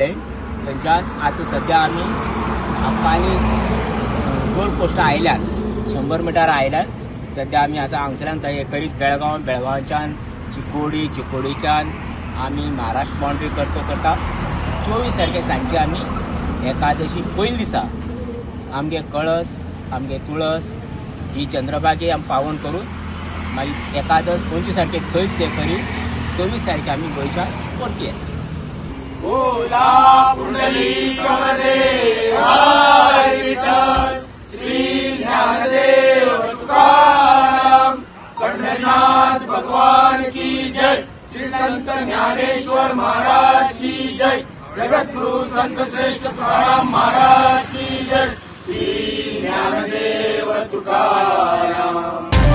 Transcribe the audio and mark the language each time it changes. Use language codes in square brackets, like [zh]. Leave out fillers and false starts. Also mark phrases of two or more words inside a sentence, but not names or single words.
[kok] थंयच्यान आतां सद्या आमी आप्पानी गोल पोस्टा आयल्यान 100 मिटर आयल्यान सध्या आमी आसा हांगसरल्यान थंय करीत बेळगांवच्यान चिकोडीच्यान आमी महाराष्ट्र बाउंड्री करता 24 तारखे सांजची आमी एकादशी पयले दिसा आमगे कळस आमगे तुळस ही चंद्रभागे आमी पावन करून मागीर एकादश 25 तारखे थंयच हे करीत 26 तारखे आमी गोंयच्या परती येता। [hi] पंढरनाथ भगवान की जय। श्री संत ज्ञानेश्वर महाराज की जय। जगत गुरु संत श्रेष्ठ तुकाराम महाराज की जय। श्री ज्ञानदेव तुकाराम।